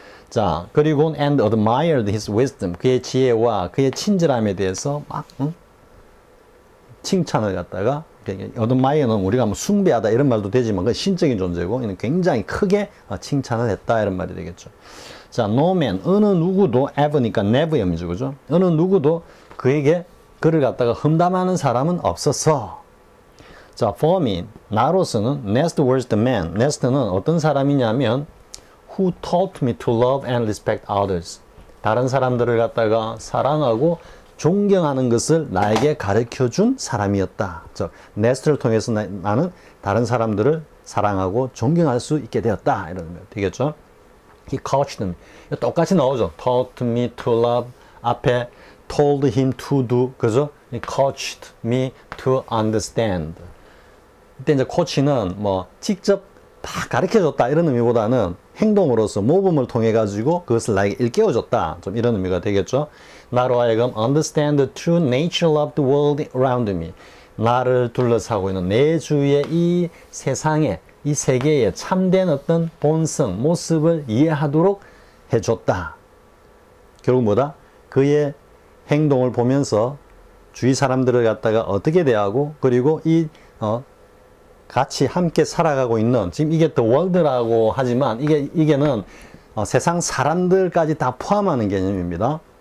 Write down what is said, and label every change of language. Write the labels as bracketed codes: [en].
[ko] 자, 그리고 [en] and admired his wisdom, [ko] 그의 지혜와 그의 친절함에 대해서 막 칭찬을 갖다가, admire는 우리가 뭐 숭배하다 이런 말도 되지만 그 신적인 존재고 이는 굉장히 크게 칭찬을 했다 이런 말이 되겠죠. 자, no man, 어느 누구도 ever니까 never이죠, 그죠? 어느 누구도 그에게 그를 갖다가 험담하는 사람은 없었어. [en] 자, for me, [ko] 나로서는 [en] Nest was the man. [ko] Nest는 어떤 사람이냐면 [en] who taught me to love and respect others. [ko] 다른 사람들을 갖다가 사랑하고 존경하는 것을 나에게 가르쳐준 사람이었다. 즉, Nest를 통해서 나는 다른 사람들을 사랑하고 존경할 수 있게 되었다. 이런 거 되겠죠? [en] He coached me. [ko] 똑같이 나오죠. [en] Taught me to love. [ko] 앞에 [en] told him to do. [ko] 그죠? [en] He coached me to understand. [ko] 이때 이제 코치는 뭐 직접 다 가르쳐줬다 이런 의미보다는 행동으로서 모범을 통해 가지고 그것을 나에게 일깨워줬다. 좀 이런 의미가 되겠죠. 나로 하여금 [en] understand the true nature of the world around me. [ko] 나를 둘러싸고 있는 내 주위의 이 세상에, 이 세계에 참된 어떤 본성, 모습을 이해하도록 해줬다. 결국 뭐다? 그의 행동을 보면서 주위 사람들을 갖다가 어떻게 대하고 그리고 이 같이 함께 살아가고 있는 지금 이게 the world라고 하지만 이게는 세상 사람들까지 다 포함하는 개념입니다.